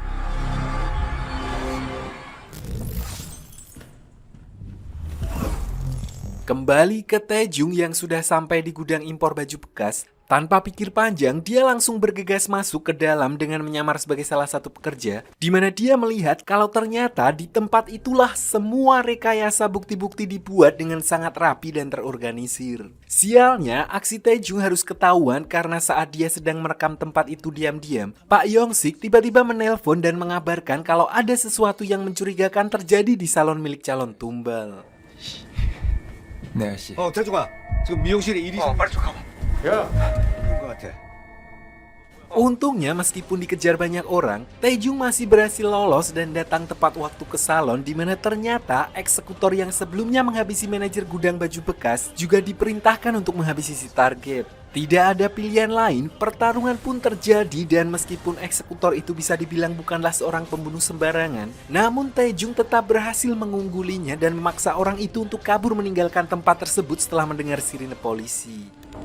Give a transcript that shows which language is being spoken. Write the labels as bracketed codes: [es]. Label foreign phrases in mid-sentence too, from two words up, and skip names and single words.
[id] Kembali ke Taejung yang sudah sampai di gudang impor baju bekas, tanpa pikir panjang dia langsung bergegas masuk ke dalam dengan menyamar sebagai salah satu pekerja, di mana dia melihat kalau ternyata di tempat itulah semua rekayasa bukti-bukti dibuat dengan sangat rapi dan terorganisir. Sialnya, aksi Taejung harus ketahuan karena saat dia sedang merekam tempat itu diam-diam, Pak Yongsik tiba-tiba menelpon dan mengabarkan kalau ada sesuatu yang mencurigakan terjadi di salon milik calon tumbal. [ko] 네 아저씨. 태중아, 지금 미용실에 일이 빨리 좀 가봐. 야, 그런 것 같아. [id] Untungnya meskipun dikejar banyak orang, Taejung masih berhasil lolos dan datang tepat waktu ke salon di mana ternyata eksekutor yang sebelumnya menghabisi manajer gudang baju bekas juga diperintahkan untuk menghabisi si target. Tidak ada pilihan lain, pertarungan pun terjadi dan meskipun eksekutor itu bisa dibilang bukanlah seorang pembunuh sembarangan, namun Taejung tetap berhasil mengunggulinya dan memaksa orang itu untuk kabur meninggalkan tempat tersebut setelah mendengar sirine polisi.